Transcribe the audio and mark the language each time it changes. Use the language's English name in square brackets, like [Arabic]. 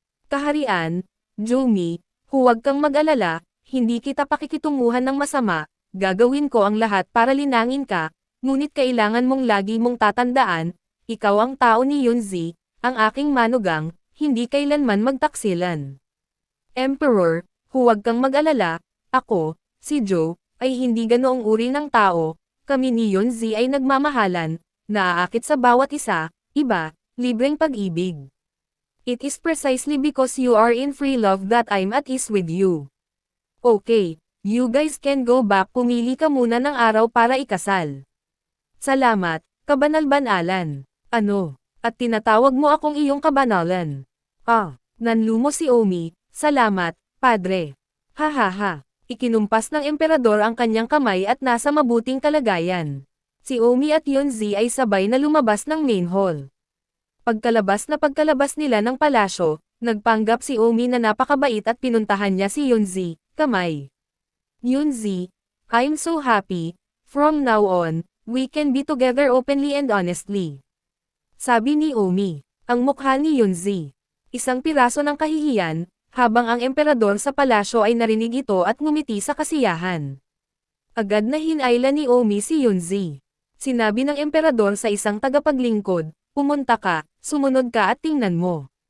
[Filipino] Kaharian, Jomi, huwag kang mag-alala, hindi kita pakikitunguhan ng masama, gagawin ko ang lahat para linangin ka, ngunit kailangan mong lagi mong tatandaan, ikaw ang tao ni Yunzi, ang aking manugang, hindi kailanman magtaksilan. Emperor, huwag kang mag-alala, ako, si Joe, ay hindi ganoong uri ng tao, kami ni Yunzi ay nagmamahalan, naaakit sa bawat isa, iba, libreng pag-ibig. [English] It is precisely because you are in free love that I'm at ease with you. Okay, you guys can go back, [Filipino] pumili ka muna ng araw para ikasal. Salamat, kabanal-banalan. Ano? At tinatawag mo akong iyong kabanalan. Nanlumo si Omi, salamat, padre. Hahaha. Ikinumpas ng emperador ang kanyang kamay at nasa mabuting kalagayan. Si Omi at Yunzi ay sabay na lumabas ng main hall. Pagkalabas nila ng palasyo, nagpanggap si Omi na napakabait at pinuntahan niya si Yunzi, kamay. [English] Yunzi, I'm so happy, from now on, we can be together openly and honestly. [Filipino] Sabi ni Omi, ang mukha ni Yunzi. Isang piraso ng kahihiyan, habang ang emperador sa palasyo ay narinig ito at ngumiti sa kasiyahan. Agad na hinayla ni Omi si Yunzi. Sinabi ng emperador sa isang tagapaglingkod, pumunta ka, sumunod ka at tingnan mo.